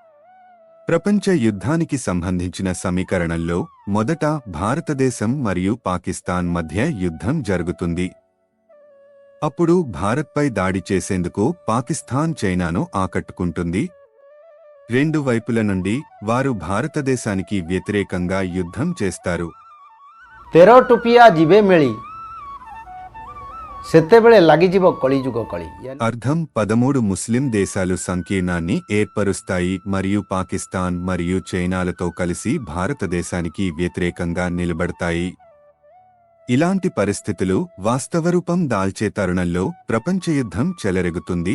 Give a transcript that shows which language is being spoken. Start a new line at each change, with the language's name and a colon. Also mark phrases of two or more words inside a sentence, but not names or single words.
Telugu: ప్రపంచ యుద్ధానికి సంబంధించిన సమీకరణంలో మొదట భారతదేశం మరియు పాకిస్తాన్ మధ్య యుద్ధం జరుగుతుంది. అప్పుడు భారత్పై దాడి చేసేందుకు పాకిస్తాన్ చైనాను ఆకట్టుకుంటుంది. రెండు వైపుల నుండి వారు భారతదేశానికి వ్యతిరేకంగా యుద్ధం చేస్తారు.
Odia: 13 ଟୁପିଆ ଯିବେ ମେଳି ସେତେବେଳେ ଲାଗିଯିବ କଳିଯୁଗ କଳି.
Telugu: అర్థం 13 ముస్లిం దేశాలు సంకీర్ణాన్ని ఏర్పరుస్తాయి మరియు పాకిస్తాన్ మరియు చైనాలతో కలిసి భారతదేశానికి వ్యతిరేకంగా నిలబడతాయి. ఇలాంటి పరిస్థితులు వాస్తవరూపం దాల్చే తరుణంలో ప్రపంచ యుద్ధం చెలరెగుతుంది.